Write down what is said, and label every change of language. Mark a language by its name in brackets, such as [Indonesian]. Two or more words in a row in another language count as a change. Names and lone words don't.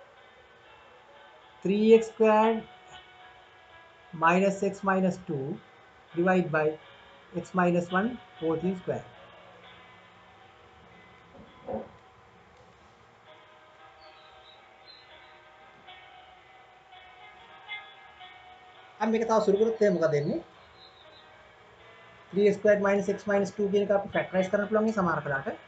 [English] 3x squared minus x minus 2 divided by x minus 1 whole thing square. [Sinhala] अब මේක තව සුළු කරොත් එහෙනම් මොකද වෙන්නේ? [English] 3x squared minus x minus 2 [Sinhala] කියන එක අපි ෆැක්ටරයිස් කරන්න පුළුවන් මේ සමහර කලාට.